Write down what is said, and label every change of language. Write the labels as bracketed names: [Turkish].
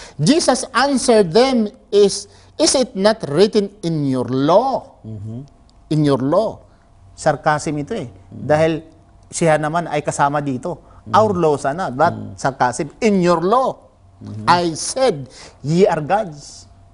[English] Jesus answered them is it not written in your law? In your law. [Filipino] Sarcasm ito Dahil siya naman ay kasama dito. [English] Our law sana, but sarcasm. In your law, I said, ye are gods.